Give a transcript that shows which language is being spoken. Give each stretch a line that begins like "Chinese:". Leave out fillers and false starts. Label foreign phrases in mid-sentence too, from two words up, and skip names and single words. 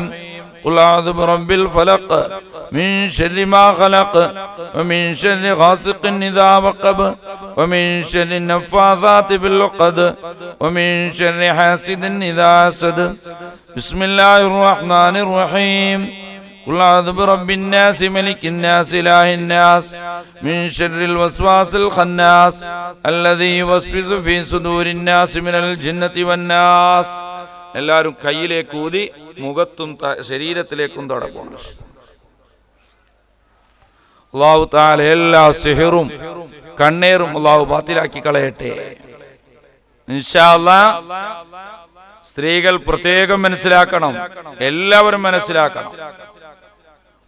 Arabic: قل أعوذ برب الفلق من شر ما خلق ومن شر غاسق إذا وقب ومن شر النفاثات في العقد ومن شر حاسد إذا حسد. بسم الله الرحمن الرحيم. قل أعوذ برب الناس ملك الناس إله الناس من شر الوسواس الخناس الذي يوسوس في صدور الناس من الجنة والناس.
Malayalam: എല്ലാവരും കയ്യിലേക്ക് ഊതി മുഖത്തും ശരീരത്തിലേക്കും തടവണം.
Arabic: الله تعالى
Malayalam: എല്ലാ സിഹറും കണ്ണേറും അല്ലാഹു ബാത്തിലാക്കി കളയട്ടെ
Arabic: إن شاء الله.
Malayalam: സ്ത്രീകൾ പ്രത്യേകം മനസ്സിലാക്കണം, എല്ലാവരും മനസ്സിലാക്കണം.